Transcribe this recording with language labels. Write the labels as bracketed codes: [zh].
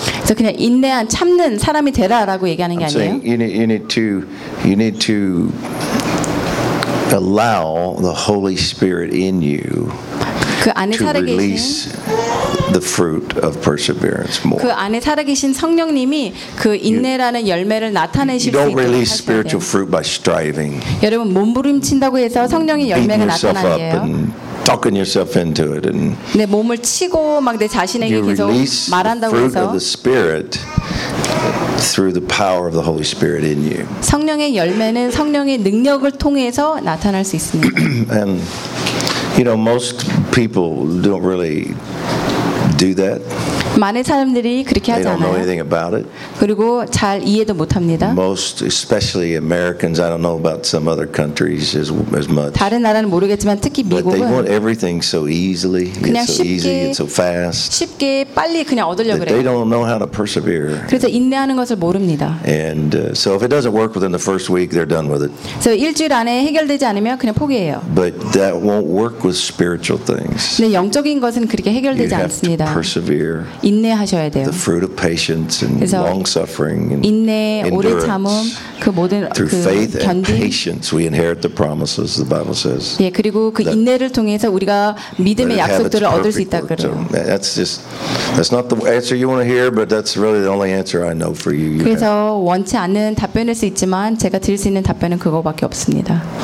[ko] 그래서 그냥 인내한 참는 사람이 되라라고 얘기하는 게 아니에요. [en] You need to allow the Holy Spirit in you. [ko] 그 안에 [en] to release the fruit of perseverance more. [ko] 그 안에 살아계신 성령님이 그 인내라는 열매를 나타내실 수 있도록 [en] Don't release spiritual fruit by striving. [ko] 여러분 몸부림친다고 해서 성령의 열매가 나타나게요. [en] Talking yourself into it and [ko] 내 몸을 치고 막 내 자신에게 계속 말한다고 해서 [en] the fruit of the spirit through the power of the Holy Spirit in you. [ko] 성령의 열매는 성령의 능력을 통해서 나타날 수 있습니다. [en] And you know most people don't really do that. [ko] 많은 사람들이 그렇게 하지 않아요. [en] They don't know anything about it. [ko] 그리고 잘 이해도 못 합니다. [en] Most especially Americans, I don't know about some other countries as much. [ko] 다른 나라는 모르겠지만 특히 미국은 [en] But they want everything so easily. [ko] 그냥 [en] it's so [ko] 쉽게, [en] easy and so fast. [ko] 쉽게 빨리 그냥 얻으려고 그래요. [en] They don't know how to persevere. [ko] 그래서 인내하는 것을 모릅니다. [en] And so if it doesn't work within the first week, they're done with it. [ko] 그래서 일주일 안에 해결되지 않으면 그냥 포기해요. [en] But that won't work with spiritual things. [ko] 근데 영적인 것은 그렇게 해결되지 않습니다. [en] Persevere. [ko] 인내하셔야 돼요. [en] The fruit of patience and long suffering and [ko] 인내, 오래 참음 그 모든 그 [en] Through faith [ko] 견딘. [en] And patience we inherit the promises the Bible says. [ko] 예, 그리고 그 that, 인내를 통해서 우리가 믿음의 약속들을 얻을 수 있다 그래요. [en] That's just that's not the answer you want to hear but that's really the only answer I know for you. [ko] 그래서 [en] have. [ko] 원치 않는 답변일 수 있지만 제가 드릴 수 있는 답변은 그거밖에 없습니다.